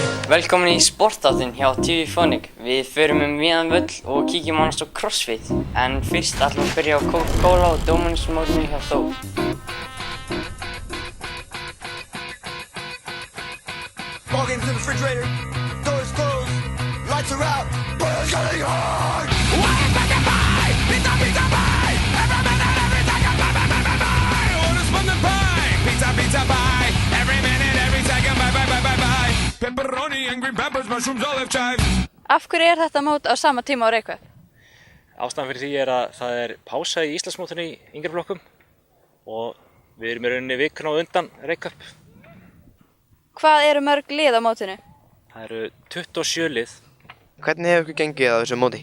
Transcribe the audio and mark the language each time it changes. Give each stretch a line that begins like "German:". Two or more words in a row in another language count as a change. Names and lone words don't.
Icelandic: Velkomin í sportþáttinn hjá TV Phonic. Við förum víðan völl og kíkjum annars á CrossFit. En fyrst ætlum við að byrja á Coca-Cola og Dominos-mótinu hjá Þór.
English: Walk into the refrigerator, doors closed, lights are out, but it's getting hard. Why is making pie? Pizza, pizza pie! Every minute, every second, pie, pie, pie, pie, pie! Orders from the pie! Pizza, pizza pie! Every minute, every second, pie, pie, pie, pie, pie! Pepperoni and green peppers, mushrooms, olive chives.
Icelandic: Af hverju þetta mót á sama tíma á Reykjavík? Ástæðan fyrir því að það pása í Íslandsmótinu í yngri flokkum og við erum í rauninni vikuna á undan Reykjavík. Hvað eru mörg lið á mótinu? Það eru 27 lið. Hvernig hefur ykkur gengið á þessu móti?